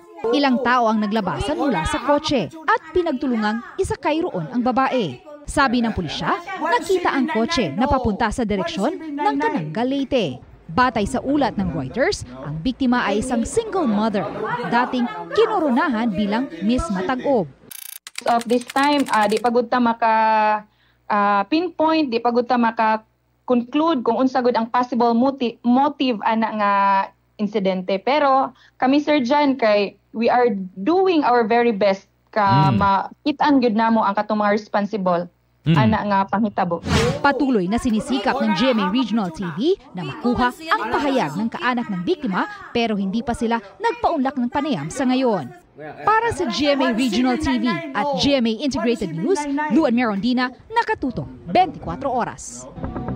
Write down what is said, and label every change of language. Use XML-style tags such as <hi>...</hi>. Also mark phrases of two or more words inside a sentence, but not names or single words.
<tl>Ilang tao ang naglabasan mula sa kotse at pinagtulungang isakay roon ang babae. Sabi ng pulisya, nakita ang kotse na papunta sa direksyon ng Canangal, Leyte. Batay sa ulat ng Reuters, ang biktima ay isang single mother, dating kinoronahan bilang Miss Matag-ob.</tl> <en>Of this time,</en> <ceb>di pagud ta maka pinpoint, di pagud ta maka conclude kung unsa gud ang</ceb> <en>possible motive</en> <ceb>ana nga insidente. Pero kami Sir John kay</ceb> <en>we are doing our very best</en> <ceb>ka makit-an gyud namo ang katong mga responsible ana nga panghitabo.</ceb> <tl>Patuloy na sinisikap ng GMA Regional TV na makuha ang pahayag ng kaanak ng biktima pero hindi pa sila nagpaunlak ng panayam sa ngayon. Para sa GMA Regional TV at GMA Integrated News, Luan May Rondina, nakatutok 24 oras.</tl>